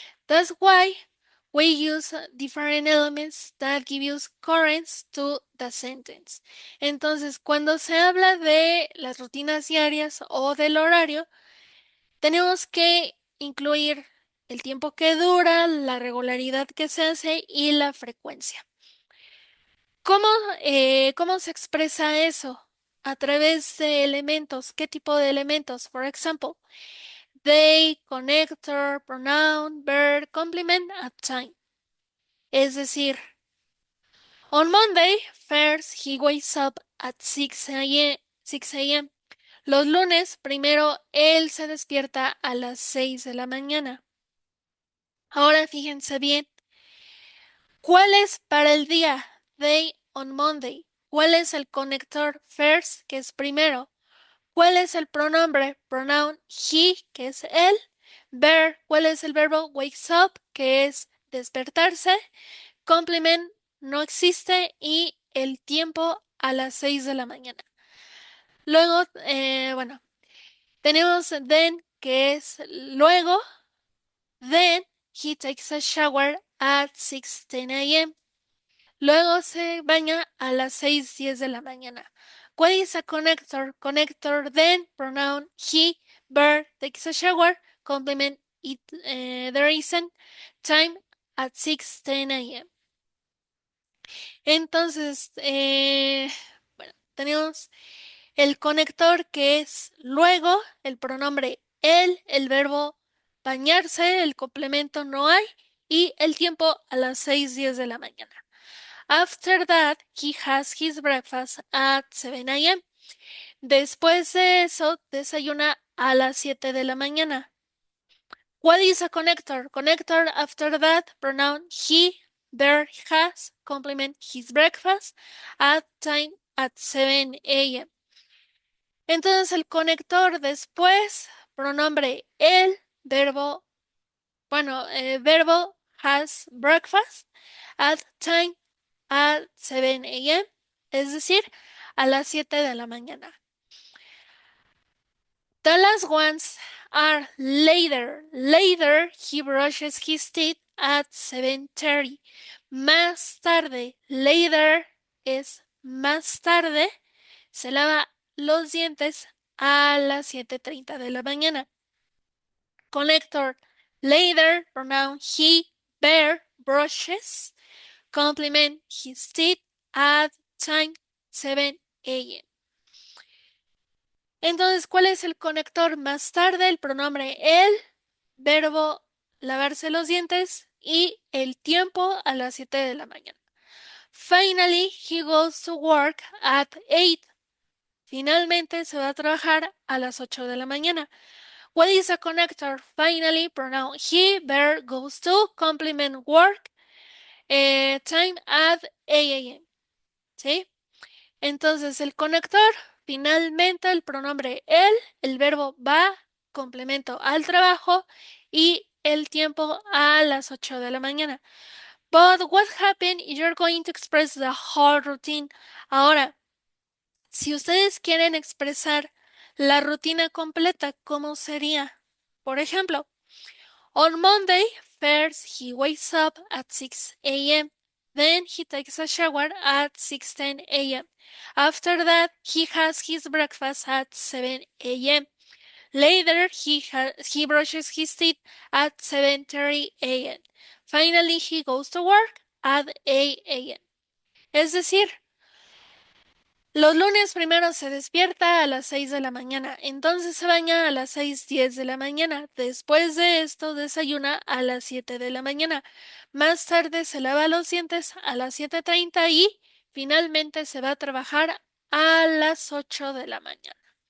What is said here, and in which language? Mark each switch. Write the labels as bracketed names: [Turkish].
[English] That's why we use different elements that give us currents to the sentence. [Spanish] Entonces, cuando se habla de las rutinas diarias o del horario, tenemos que incluir el tiempo que dura, la regularidad que se hace y la frecuencia. ¿Cómo, cómo se expresa eso? A través de elementos. ¿Qué tipo de elementos? [English] For example, they, connector, pronoun, verb, complement, at time. [Spanish] Es decir, [English] on Monday, first he wakes up at 6 a.m. [Spanish] Los lunes, primero, él se despierta a las 6 de la mañana. Ahora fíjense bien, ¿cuál es para el día? [English] Day on Monday. [Spanish] ¿Cuál es el conector first, que es primero? ¿Cuál es el pronombre? [English] Pronoun he, [Spanish] que es él. Bear, ¿cuál es el verbo? [English] Wakes up, [Spanish] que es despertarse. Complement, no existe. Y el tiempo a las 6 de la mañana. Luego, bueno, tenemos then, que es luego. [English] Then he takes a shower at 6:10 a.m. [Spanish] Luego se baña a las 6:10 de la mañana. [English] What is a connector? Connector then, pronoun he, verb, takes a shower, complement it, there isn't, time at 6:10 a.m. [Spanish] Entonces, bueno, tenemos el conector que es luego, el pronombre él, el verbo bañarse, el complemento no hay y el tiempo a las 6:10 de la mañana. [English] After that, he has his breakfast at 7 a.m. [Spanish] Después de eso, desayuna a las 7 de la mañana. [English] What is a connector? Connector after that, pronoun he, there, has, complement his breakfast at time at 7 a.m. [Spanish] Entonces el conector después, pronombre él, verbo, bueno, verbo [English] has breakfast at time at 7 a.m., [Spanish] es decir, a las 7 de la mañana. [English] The last ones are later. Later, he brushes his teeth at 7:30. [Spanish] Más tarde. Later es más tarde. Se lava los dientes a las 7:30 de la mañana. [English] Connector. Later, pronoun he, bear, brushes. Complement his teeth at time 7 a.m. [Spanish] Entonces, ¿cuál es el conector más tarde? El pronombre él, verbo lavarse los dientes y el tiempo a las 7 de la mañana. [English] Finally, he goes to work at 8. [Spanish] Finalmente se va a trabajar a las 8 de la mañana. [English] What is a connector? Finally, pronoun he, verb goes to, complement work, time at 8 a.m. [Spanish] ¿Sí? Entonces, el conector, finalmente el pronombre él, el verbo va, complemento al trabajo y el tiempo a las 8 de la mañana. [English] But what happened if you're going to express the whole routine? [Spanish] Ahora, si ustedes quieren expresar la rutina completa, ¿cómo sería? Por ejemplo, [English] on Monday, first he wakes up at 6 a.m. Then he takes a shower at 6:10 a.m. After that, he has his breakfast at 7 a.m. Later, he brushes his teeth at 7:30 a.m. Finally, he goes to work at 8 a.m. [Spanish] Es decir, los lunes primero se despierta a las 6 de la mañana, entonces se baña a las 6:10 de la mañana. Después de esto desayuna a las 7 de la mañana. Más tarde se lava los dientes a las 7:30 y finalmente se va a trabajar a las 8 de la mañana.